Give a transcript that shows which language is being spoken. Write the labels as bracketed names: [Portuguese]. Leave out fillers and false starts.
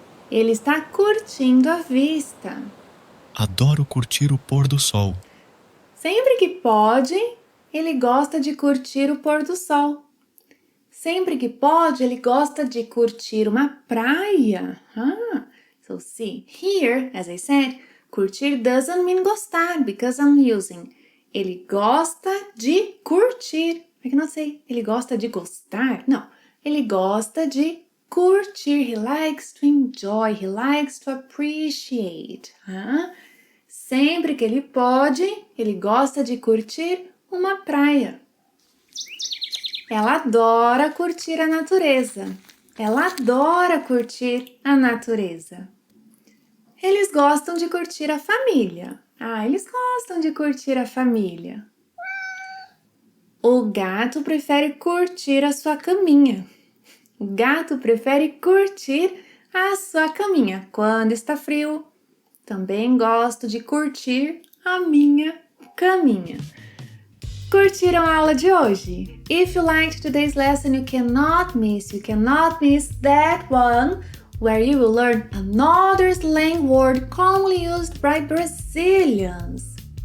[Portuguese] Ele está curtindo a vista. Adoro curtir o pôr do sol. Sempre que pode, ele gosta de curtir o pôr do sol. Sempre que pode, ele gosta de curtir uma praia. [English] So see, here, as I said, curtir doesn't mean gostar because I'm using. [Portuguese] Ele gosta de curtir. [English] I cannot say [Portuguese] ele gosta de gostar. Não, ele gosta de curtir. [English] He likes to enjoy. He likes to appreciate. [Portuguese] Sempre que ele pode, ele gosta de curtir uma praia. Ela adora curtir a natureza. Ela adora curtir a natureza. Eles gostam de curtir a família. Eles gostam de curtir a família. O gato prefere curtir a sua caminha. O gato prefere curtir a sua caminha quando está frio. Também gosto de curtir a minha caminha. Curtiram a aula de hoje? [English] If you liked today's lesson, you cannot miss that one where you will learn another slang word commonly used by Brazilians.